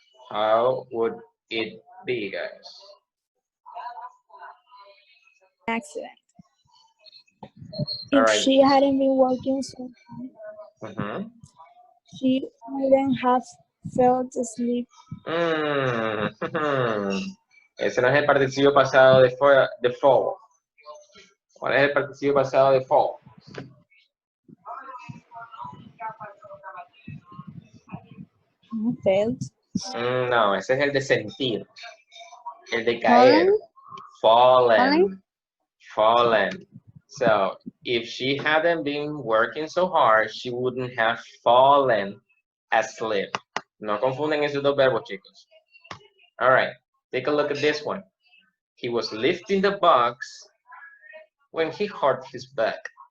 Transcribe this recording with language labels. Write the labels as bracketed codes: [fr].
[en] How would it be, guys? accident. All If right. she hadn't been working so hard, Mhm. She wouldn't have felt asleep. [es] Mm, ese no es el participio pasado de fall. ¿Cuál es el participio pasado de fall? [en] Felt. [es] No, ese es el de sentir, el de caer. Fallen. [en] Fallen? Fallen. So, if she hadn't been working so hard, she wouldn't have fallen asleep. [es] No confunden esos dos verbos, chicos. [en] All right, take a look at this one. He was lifting the box when he hurt his back.